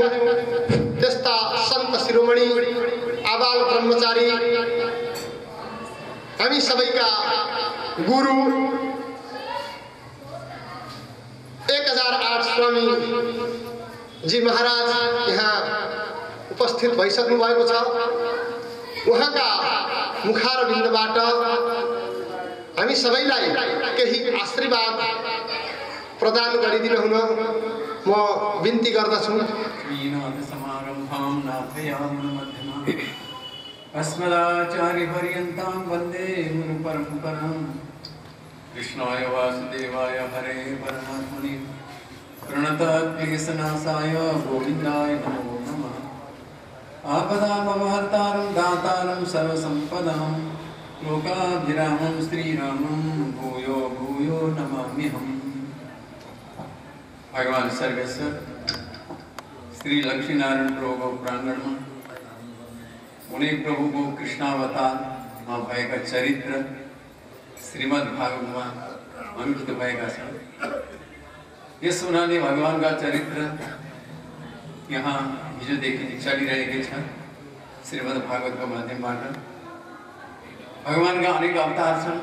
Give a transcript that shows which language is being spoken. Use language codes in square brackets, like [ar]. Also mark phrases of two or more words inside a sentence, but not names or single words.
[ne] त्यस्ता सन्त शिरोमणि आबाल ब्रह्मचारी हामी सबैका गुरु 1008 स्वामी जी महाराज यहाँ उपस्थित भइसक्नु भएको छ। उहाँका मुखारविन्दबाट हामी सबैलाई केही आशीर्वाद प्रदान गरिदिनु हुन म बिन्ती गर्दछु। [sa] अस्मदाचार्यपर्यन्तां वन्दे गुरुपरम्परां। कृष्णाय वासुदेवाय हरे परमात्मने प्रणतक्लेशनाशाय गोविन्दाय नमो नमः। आपदामपहर्तारं दातारं सर्वसम्पदां लोकाभिरामं श्रीरामं भूयो भूयो नमाम्यहम्। [ne] भगवान सर्वेश्वर श्री लक्ष्मीनारायण प्रभु [hi] प्रांगण में उन्हीं प्रभु को [ne] कृष्णावतारमा भएका चरित्र श्रीमद् भागवतमा अंकित भएका छन्। यस हुनाले भगवानका चरित्र यहाँ हिजोदेखि चलिरहेकै छ। श्रीमद् भागवतको माध्यमबाट भगवानका अनेक अवतार छन्।